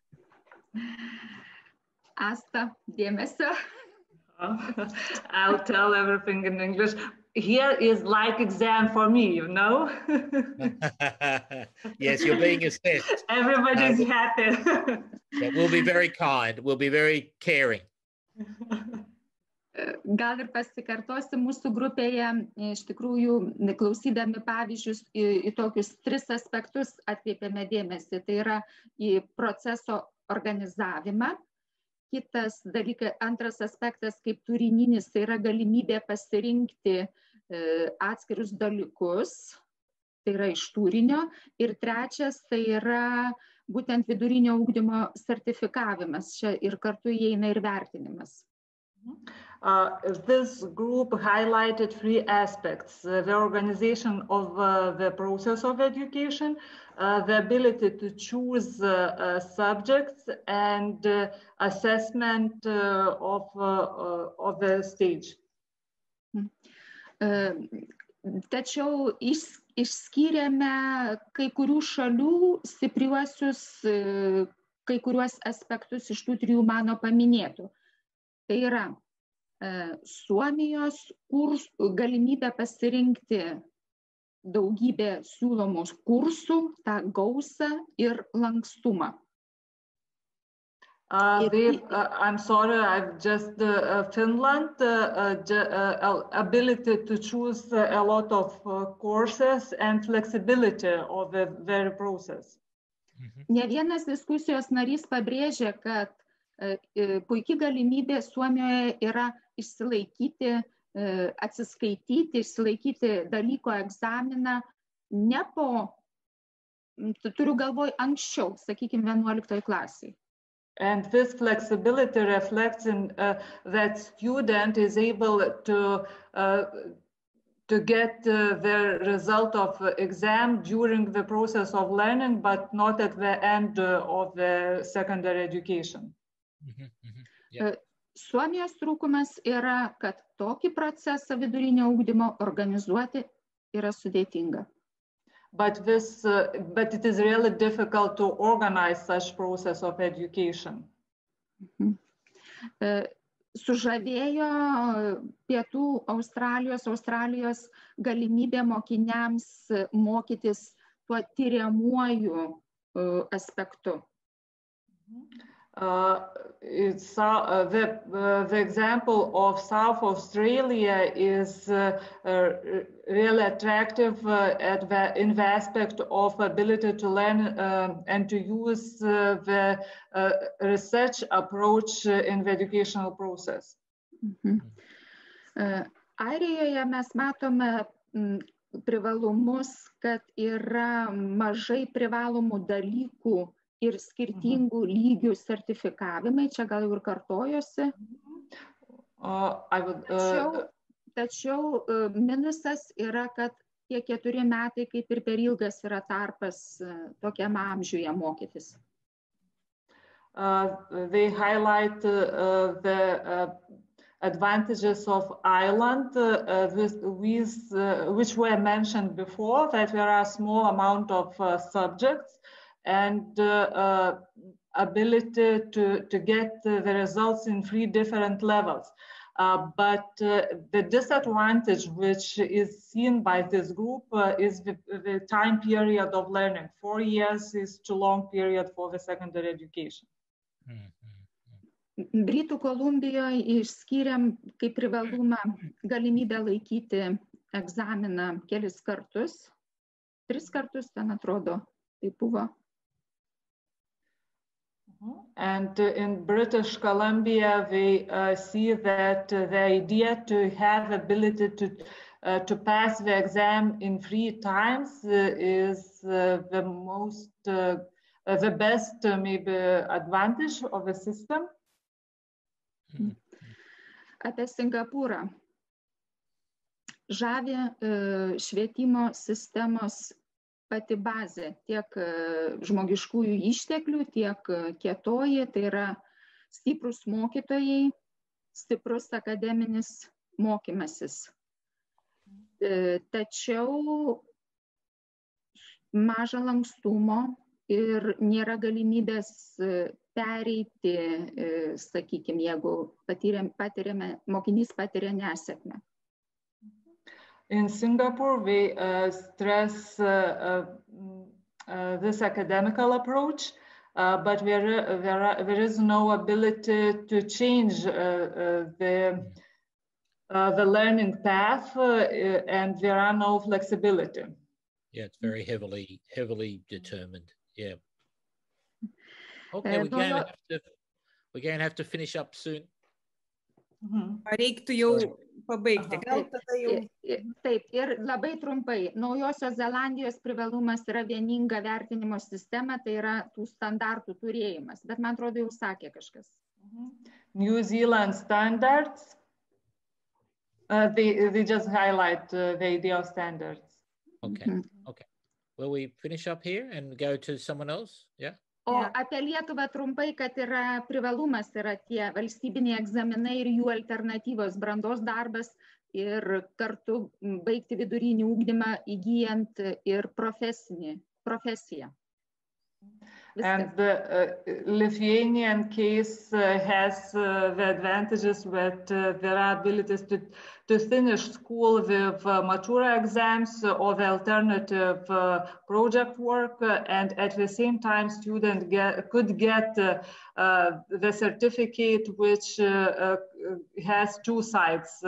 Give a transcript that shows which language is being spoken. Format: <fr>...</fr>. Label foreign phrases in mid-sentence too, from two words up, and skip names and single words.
<lt>Asta, dėmesio.</lt> <en>I'll tell everything in English. Here is like exam for me, you know? Yes, you're being assessed. Everybody's happy. We'll be very kind. We'll be very caring.</en> <lt>Gal ir pasikartosiu, mūsų grupėje iš tikrųjų klausydami pavyzdžius į tokius 3 aspektus atkreipiame dėmesį. Tai yra į proceso organizavimą. Kitas dalykas, antras aspektas kaip turininis, tai yra galimybė pasirinkti atskirus dalykus, tai yra iš turinio. Ir trečias, tai yra būtent vidurinio ugdymo sertifikavimas. Čia ir kartu įeina ir vertinimas.</lt> <en>This group highlighted 3 aspects: the organization of the process of education, the ability to choose subjects, and assessment of the stage.</en> <lt>Tačiau išskyrėme kai kurių šalių stipriuosius, kai kuriuos aspektus iš tų 3 mano paminėtų. Tai yra Suomijos galimybė pasirinkti daugybę siūlomų kursų, tą gausą ir lankstumą.</lt> <en>I'm sorry, I've just Finland, ability to choose a lot of courses and flexibility of the very process.</en> <lt>Ne vienas diskusijos narys pabrėžė, kad puikiai galimybė Suomijoje yra išsilaikyti, atsiskaityti, išsilaikyti dalyko egzaminą ne po, turiu galvoj anksčiau, sakykime, 11 klasiai.</lt> <en>And this flexibility reflects in that student is able to get the result of exam during the process of learning, but not at the end of the secondary education.</en> <lt>Suomijos trūkumas yra, kad tokį procesą vidurinio ugdymo organizuoti yra sudėtinga.</lt> <en>But it is really difficult to organize such process of education.</en> <lt>sužavėjo pietų Australijos galimybė mokiniams mokytis tuo tyriamuoju aspektu.</lt> <en>The example of South Australia is really attractive in the aspect of ability to learn and to use the research approach in the educational process.</en> <lt>Airijoje mes matome privalumus, kad yra mažai privalomų dalykų ir skirtingų lygių sertifikavimai, čia gal jau ir kartojosi. Tačiau minusas yra, kad tie 4 metai kaip ir per ilgas yra tarpas tokiam amžiuje mokytis.</lt> <en>They highlight the advantages of Ireland, which were mentioned before, that there are a small amount of subjects and ability to get the results in 3 different levels. But the disadvantage which is seen by this group is the time period of learning. 4 years is too long period for the secondary education.</en> <lt>Britų Kolumbijoje išskyrėm kaip privalumą galimybę laikyti egzaminą kelis kartus. 3 kartus, ten atrodo, tai buvo.</lt> <en>And in British Columbia, they see that the idea to have ability to pass the exam in 3 times is the best maybe advantage of the system.</en> <lt>Apie Singapūrą. Žavi švietimo sistemos pati bazė, tiek žmogiškųjų išteklių, tiek kietoji, tai yra stiprus mokytojai, stiprus akademinis mokymasis. Tačiau maža lankstumo ir nėra galimybės pereiti, sakykime, jeigu mokinys patiria nesėkmę.</lt> <en>In Singapore, we stress this academical approach, but there is no ability to change the learning path, and there are no flexibility. Yeah, it's very heavily determined. Yeah. Okay, we're going to have to finish up soon.</en> <lt>Reiktų jau pabaigti. Gal tada jau... Taip, ir labai trumpai. Naujosios Zelandijos privalumas yra vieninga vertinimo sistema, tai yra tų standartų turėjimas. Bet man atrodo, jau sakė kažkas.</lt> <en>New Zealand standards, they just highlight the idea of standards. Okay, okay. Will we finish up here and go to someone else? Yeah.</en> <lt>O apie Lietuvą trumpai, kad yra privalumas, yra tie valstybiniai egzaminai ir jų alternatyvos, brandos darbas ir kartu baigti vidurinį ugdymą įgyjant ir profesiją.</lt> <en>And the Lithuanian case has the advantages that there are abilities to finish school with matura exams or the alternative project work, and at the same time student could get the certificate which has 2 sides.</en>